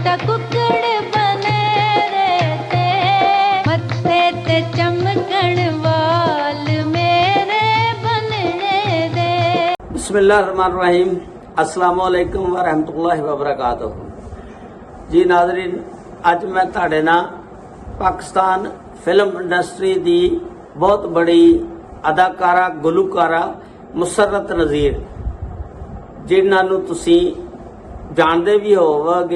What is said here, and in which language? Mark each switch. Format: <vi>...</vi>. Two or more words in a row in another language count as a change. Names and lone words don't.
<pa>ਤਾਂ ਕੁੱਕੜ ਬਨੇਰੇ ਤੇ ਮੱਥੇ ਤੇ ਚਮਕਣ ਵਾਲ ਮੇਰੇ ਬਣਨੇ ਦੇ।</pa> <ar>بسم الله الرحمن الرحيم، السلام عليكم ورحمة الله وبركاته.</ar> <pa>ਜੀ ਨਾਜ਼ਰੀਨ, ਅੱਜ ਮੈਂ ਤੁਹਾਡੇ ਨਾਲ ਪਾਕਿਸਤਾਨ</pa> <en>film industry</en> <pa>ਦੀ ਬਹੁਤ ਬੜੀ ਅਦਾਕਾਰਾ ਗੁਲੂਕਾਰਾ ਮੁਸੱਰਤ ਨਜ਼ੀਰ, ਜਿਨ੍ਹਾਂ ਨੂੰ ਤੁਸੀਂ ਜਾਨਤੇ ਭੀ ਹੋਵੋਗੇ।</pa>